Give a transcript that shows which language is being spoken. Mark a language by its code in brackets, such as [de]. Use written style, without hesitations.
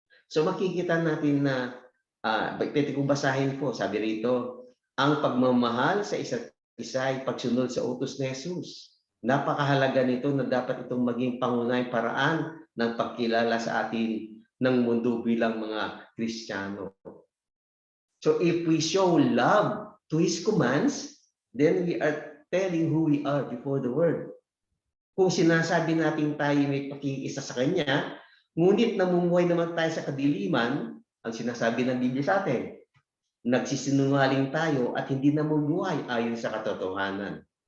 [tl] So makikita natin na pwede kong basahin po, sabi rito, ang pagmamahal sa isa't isa ay pagsunod sa utos ni Jesus. Napakahalaga nito na dapat itong maging pangunahing paraan ng pagkilala sa atin ng mundo bilang mga Kristiyano. [en] So if we show love to His commands, then we are telling who we are before the world. [tl] Kung sinasabi natin tayo may pakikiisa sa Kanya, ngunit namumuhay naman tayo sa kadiliman, ang sinasabi ng Biblia sa atin, nagsisinungaling tayo at hindi namumuhay ayon sa katotohanan.